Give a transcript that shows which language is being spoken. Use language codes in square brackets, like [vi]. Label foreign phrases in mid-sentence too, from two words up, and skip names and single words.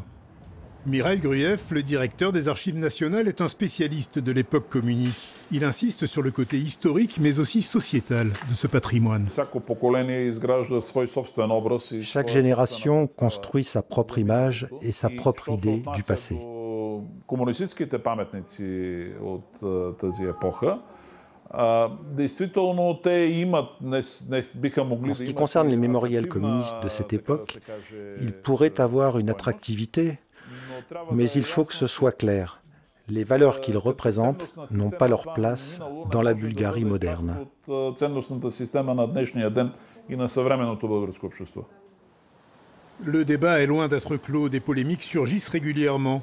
[fr] Mikhail Gruyev, le directeur des Archives nationales, est un spécialiste de l'époque communiste. Il insiste sur le côté historique, mais aussi sociétal de ce patrimoine. Chaque génération construit sa propre image et sa propre idée du passé. [bg] Комунистическите паметници от тази епоха, действително те имат, биха могли... [fr] En ce qui concerne les mémorials communistes de cette époque, ils pourraient avoir une attractivité, mais il faut que ce soit clair. Les valeurs qu'ils représentent n'ont pas leur place dans la Bulgarie moderne. Le débat est loin d'être clos, des polémiques surgissent régulièrement.